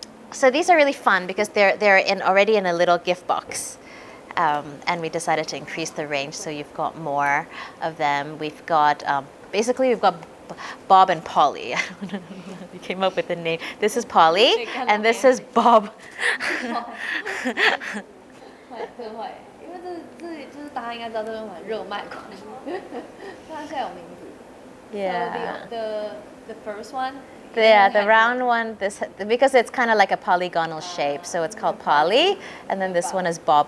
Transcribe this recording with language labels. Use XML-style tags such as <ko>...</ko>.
<en>So these are really fun because they're already in a little gift box. And we decided to increase the range, so you've got more of them. We've got, basically we've got Bob and Polly. You came up with the name. This is Polly, and this is Bob.</en> <zh>会，因为这就是大家应该知道这是很热卖款，它现在有名字。</zh> <en>Yeah. So the first one. Yeah, the round one, because it's kind of like a polygonal shape, so it's called Polly, and then this one is Bob.</en>